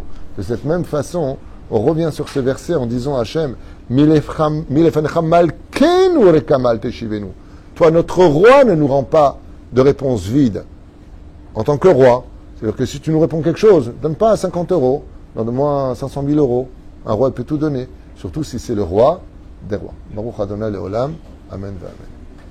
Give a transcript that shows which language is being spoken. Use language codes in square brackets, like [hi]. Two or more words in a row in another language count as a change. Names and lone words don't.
[fr] De cette même façon, on revient sur ce verset en disant à Hachem, [he] מלפניך מלכנו ריקם אל תשיבנו. [fr] Toi, notre roi ne nous rend pas de réponse vide en tant que roi. C'est-à-dire que si tu nous réponds quelque chose, donne pas 50 euros, donne-moi 500 000 euros. Un roi peut tout donner, surtout si c'est le roi des rois. [he] ברוך ה' לעולם אמן אמן.